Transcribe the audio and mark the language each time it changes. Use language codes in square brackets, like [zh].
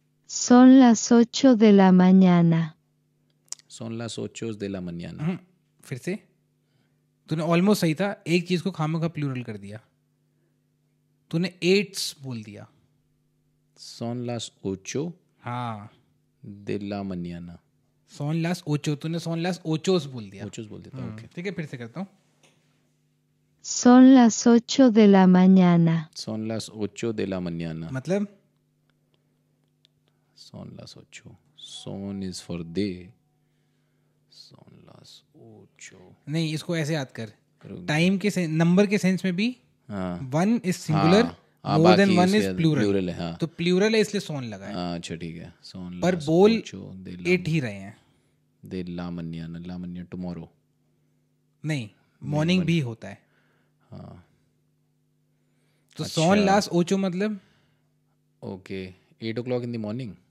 [es] Son las 8 de la mañana. Son las 8 de la mañana. [hi] फिर से तूने almost सही था, एक चीज को खामखा प्लूरल कर दिया, तूने 8 बोल दिया। [es] Son las 8 [hi] हाँ [es] de la mañana. [hi] Son las 8, तूने [es] son las 8 [hi] बोल दिया। 8 बोल देता हूँ। ओके, ठीक है, फिर से करता हूँ। [es] Son las 8 de la mañana. Son las 8 de la mañana. [hi] मतलब [es] Son las 8. Son [en] is for day. [es] Son las 8. [hi] नहीं, इसको ऐसे याद कर, टाइम के नंबर के सेंस में भी one is singular, more than one is plural है। हाँ, तो प्लूरल है इसलिए सोन लगा है। अच्छा ठीक है, सोन। पर बोल 8 ही रहे हैं। [es] दे ला मनिया टुमारो। [hi] नहीं, मॉर्निंग भी होता है। हाँ, तो सोन लास्ट 8 मतलब [en] Okay 8 o'clock in the morning.